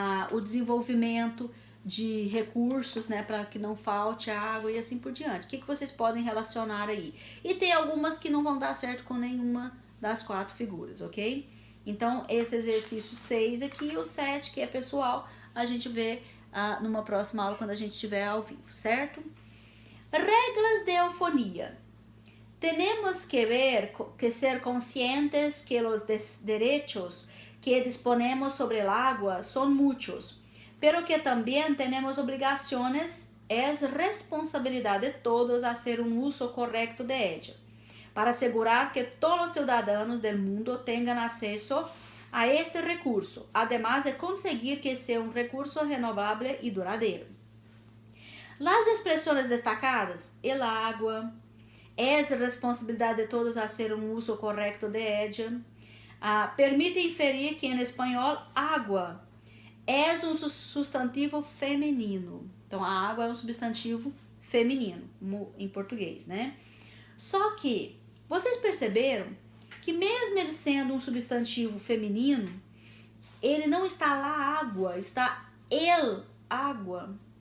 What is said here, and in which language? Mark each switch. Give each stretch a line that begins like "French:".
Portuguese: O desenvolvimento de recursos, né, para que não falte água e assim por diante. O que vocês podem relacionar aí? E tem algumas que não vão dar certo com nenhuma das 4 figuras, ok? Então, esse exercício 6 aqui, o 7, que é pessoal, a gente vê numa próxima aula, quando a gente estiver ao vivo, certo?
Spanish: Reglas de eufonia. Tenemos que ser conscientes que los derechos que disponemos sobre el agua son muchos, pero que también tenemos obligaciones, es responsabilidad de todos hacer un uso correcto de ella, para asegurar que todos los ciudadanos del mundo tengan acceso a este recurso, además de conseguir que sea un recurso renovable y duradero. Las expresiones destacadas, el agua, es responsabilidad de todos hacer un uso correcto de ella, permite inferir que en español agua
Portuguese: é um substantivo feminino. Então, a água é um substantivo feminino, em português, né? Só que, vocês perceberam que mesmo ele sendo um substantivo feminino, ele não está lá água, está el água.